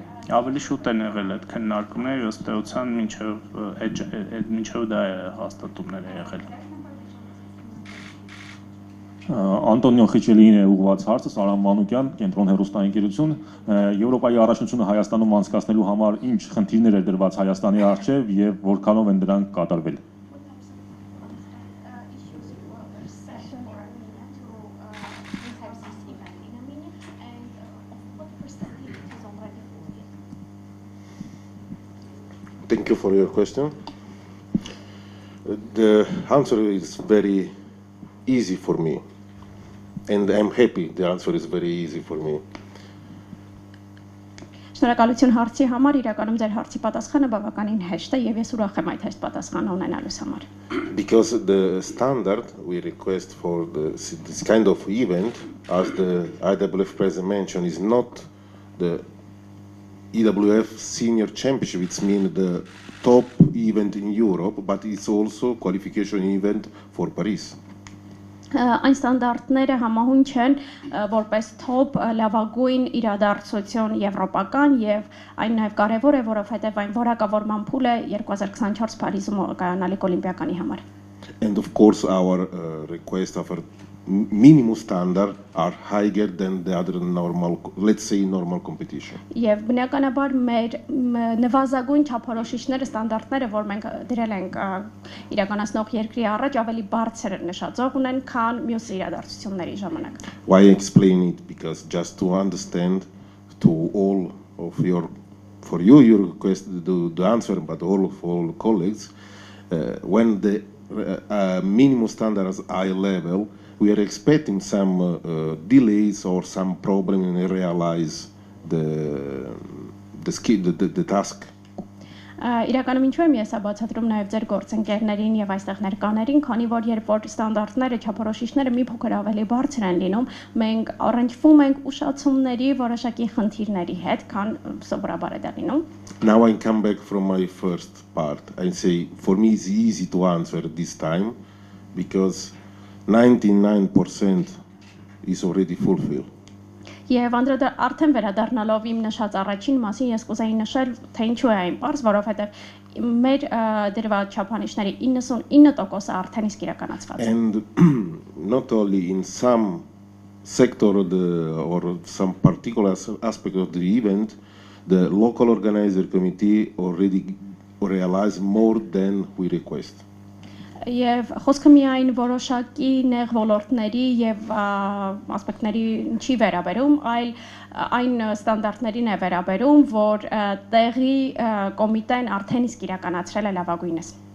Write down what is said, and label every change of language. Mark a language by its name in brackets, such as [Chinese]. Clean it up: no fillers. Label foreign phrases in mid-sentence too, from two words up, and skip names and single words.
[Armenian] Ավելի շուտ են եղել այդ քննարկումները, ըստ էության մինչև դա հաստատումներ է եղել։ Անտոնիո Խիչելին է ուղղված հարցը, Սարան Մանուկյան, Կենտրոն հեռուստաընկերություն, Եվրոպայի առաջնությունը Հայաստանում անցկացնելու համար ինչ խնդիրներ է դրված Հայաստանի առջև եւ որքանով են դրանք կատարվել։ [English] Thank you for your question. The answer is very easy for me. And I'm happy the answer is very easy for me. [Armenian] Շնորհակալություն հարցի համար, իրականում ձեր հարցի պատասխանը բավականին հեշտ է եւ ես ուրախ եմ այդ հեշտ պատասխանը ունենալուց համար։ [English] Because the standard we request for this kind of event, as the IWF president mentioned, is not the EWF Senior Championship, which means the top event in Europe, but it's also qualification event for Paris. [Armenian] Այն ստանդարտները համահուն չեն որպես top լավագույն իրադարձություն եվրոպական եւ այն նաեւ կարեւոր է, որովհետեւ այն որակավորման փուլ է 2024 Փարիզում կայանալիք օլիմպիականի համար։ [English] And of course our request of a minimum standard are higher than the other normal, let's say normal competition. [Armenian] Եվ բնականաբար մեր նվազագույն չափորոշիչները, ստանդարտները, որ մենք դրել ենք իրականացնող երկրի առաջ, ավելի բարձր նշաձող ունեն, քան մյուս իրադարձությունների ժամանակ։ [English] Why explain it? Because just to understand to all of your request the answer, but all colleagues, when the minimum standard is high level, we are expecting some delays or some problem in realize the task. [Armenian] Իրականում ինչու եմ ես բացատրում նաև ձեր գործընկերներին եւ այստեղ ներկաներին, քանի որ երբ որ ստանդարտները, չափորոշիչները մի փոքր ավելի բարձր են լինում, մենք առնչվում ենք ուշացումների որոշակի խնդիրների հետ, քան սովորաբար է դա լինում։ [English] Now I come back from my first part. I say for me it's easy to answer this time because 99% is already fulfilled. [Armenian] Եվ արդեն վերադառնալով իմ նշած առաջին մասին ես կուզեի նշել, թե ինչու է այն պարզ, որովհետև մեր դրված չափանիշների 99%-ը արդեն իսկ իրականացված է։ [English] And not only in some sector or some particular aspect of the event, the local organizer committee already realized more than we request. [Armenian] Եվ խոսքը միայն որոշակի նեղ ոլորտների եւ ասպեկտների չի վերաբերում, այլ այն ստանդարտներին է վերաբերում, որ տեղի կոմիտեն արդեն իսկ իրականացրել է լավագույնս։